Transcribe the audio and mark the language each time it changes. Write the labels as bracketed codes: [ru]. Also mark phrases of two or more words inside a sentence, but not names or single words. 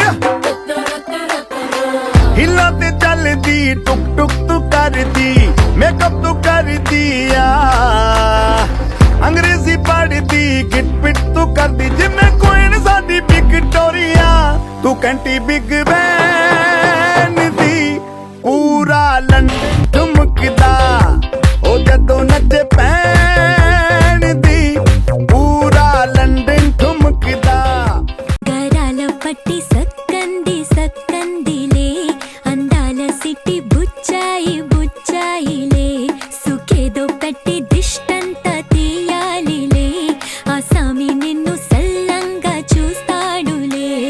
[pa] ਹਿੱਲਾਂ ਤੇ ਚੱਲਦੀ ਟੁਕ ਟੁਕ ਤੂੰ ਕਰਦੀ ਮੇਕਅਪ ਤੂੰ ਕਰਦੀ ਆ ਅੰਗਰੇਜ਼ੀ ਪੜ੍ਹਦੀ ਗਿਟ ਪਿਟ ਤੂੰ ਕਰਦੀ ਜਿਵੇਂ ਕੁਈਨ ਸਾਡੀ ਵਿਕਟੋਰੀਆ ਤੂੰ ਕੰਟੀ ਬਿਗ ਬੈਨ ਦੀ ਪੂਰਾ ਲੰਡਨ ਝੁਮਕਦਾ ਉਹ ਜਦੋਂ ਨੱਚੇ ਪੈਣ ਦੀ ਪੂਰਾ ਲੰਡਨ ఠుਮਕਦਾ [te] గరాల పట్టి సక్కందిలే అందాల సిటీ బుచ్చాయి బుచ్చాయిలే సుఖేదో పెట్టి దిష్టంత తీయాలిలే ఆ సామి నిన్ను సల్లంగా చూస్తాడులే